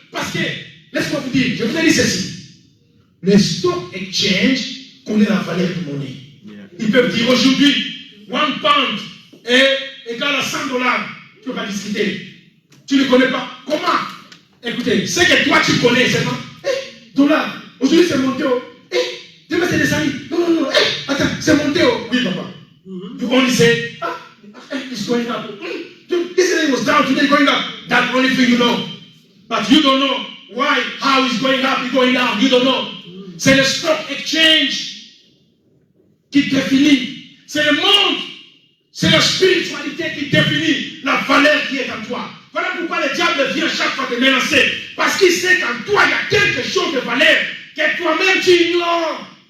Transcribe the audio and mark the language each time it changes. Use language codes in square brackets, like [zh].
[fr] Parce que, laisse-moi vous dire, je vous ai dit ceci. Le stock exchange connaît la valeur de monnaie. Ils peuvent dire aujourd'hui, 1 pound est égal à $100. Tu ne peux pas discuter. Tu ne connais pas. Comment? Écoutez, ce que toi tu connais, c'est pas. Dollar. Aujourd'hui c'est monté au. Demain c'est descendu. Non. Attends, c'est monté au. Oui, papa. [en] You only say, it's going up. Yesterday it was down, today going up. That's the only thing you know. But you don't know why, how it's going up, it's going down. You don't know. [fr] C'est le stock exchange qui définit. C'est le monde. C'est la spiritualité qui définit la valeur qui est en toi. Voilà pourquoi le diable vient chaque fois te menacer. Parce qu'il sait qu'en toi, il y a quelque chose de valeur que toi-même tu ignores.